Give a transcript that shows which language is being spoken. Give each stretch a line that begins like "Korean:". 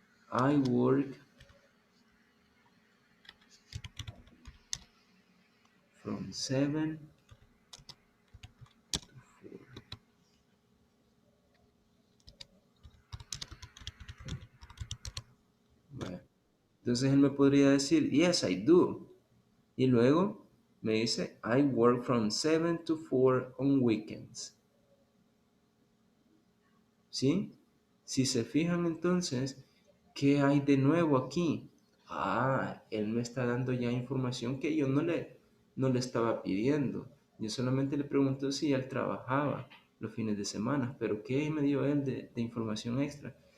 English: I work from 7 to 4.
Spanish: Bueno, entonces él me podría decir,
English: yes, I do.
Spanish: Y luego me dice,
English: I work from 7 to 4 on weekends.
Spanish: ¿Sí? Si se fijan entonces, ¿qué hay de nuevo aquí? Ah, él me está dando ya información que yo no le estaba pidiendo. Yo solamente le pregunto si él trabajaba los fines de semana, pero ¿qué me dio él de información extra?